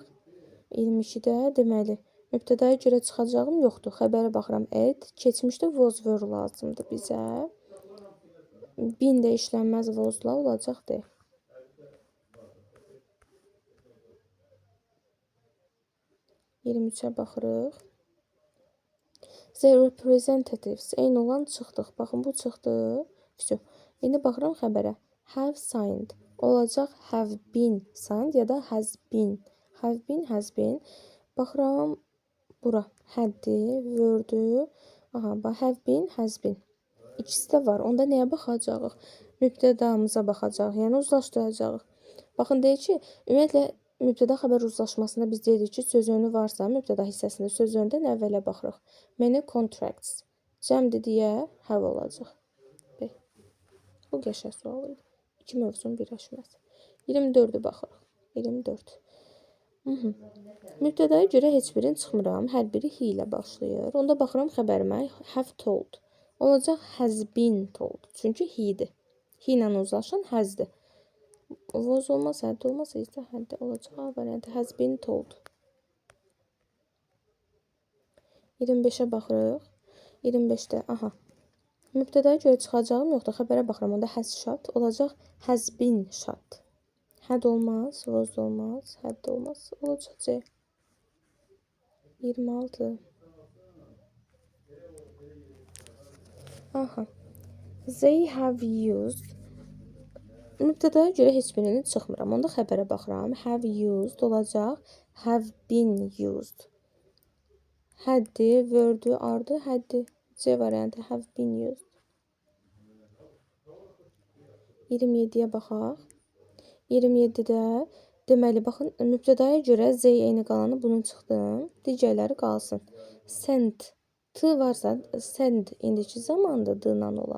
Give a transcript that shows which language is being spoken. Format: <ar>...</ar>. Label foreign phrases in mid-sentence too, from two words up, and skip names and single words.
<az>22-də deməli, mübtədaya görə çıxacağım yoxdur. Xəbərə baxıram, ed. Keçmişdə</az> <en>was, were</en> <az>lazımdır bizə. Bin də işlənməz was-la olacaq D. Baxırıq.</az> <en>The representatives</en> <az>eyni olan çıxdıq. Baxın, bu çıxdı. Vəsə. İndi baxıram xəbərə.</az> <en>Have signed.</en> <az>Olacaq</az> <en>have been signed</en> <az>ya da</az> <en>has been. Have been, has been.</en> <az>Baxıram bura. Haddir, were-dür.</az> <en>Aha, have been, has been.</en> <az>İkisi də var. Onda nəyə baxacağıq? Mübtədamıza baxacağıq. Yəni uzlaşdıracağıq. Baxın, deyir ki, ümumiyyətlə mübtəda xəbər uzlaşmasında biz deyirik ki, söz önü varsa, mübtəda hissəsində söz önündən əvvələ baxırıq.</az> <en>Many contracts.</en> <az>Cəmdir deyə have olacaq. Bu qəşəng sual idi. İki mövzunun birləşməsi. 24-ü baxırıq. 24. Mübtədaya görə heç birini çıxmıram. Hər biri he ilə başlayır. Onda baxıram xəbərimə</az> <en>have told.</en> <az>Olacaq</az> <en>has been told.</en> <az>Çünki he-dir. He ilə uzlaşan has'dir. Was olmaz, had olmaz, isə had olacaq. A variantı</az> <en>has been told.</en> <az>25-ə baxırıq. 25-də, aha. Mübtədaya görə çıxacağım yoxdur. Xəbərə baxıram. Onda</az> <en>has shot</en> <az>olacaq.</az> <en>Has been shot.</en> <az>Had olmaz, was olmaz, had olmaz. Olacaq C. 26. Aha.</az> <en>They have used.</en> <az>Mübtədaya görə heç birini çıxmıram. Onda xəbərə baxıram.</az> <en>Have used</en> <az>olacaq.</az> <en>Have been used.</en> <az>Haddir, were-dür, are-dır, haddir. C variantı</az> <en>have been used.</en> <az>27-yə baxaq. 27-də deməli, baxın, mübtədaya görə Z eyni qalanı bunun çıxdım. Digərləri qalsın. Sent. T varsa send indiki zamanda D-nan olan.</az>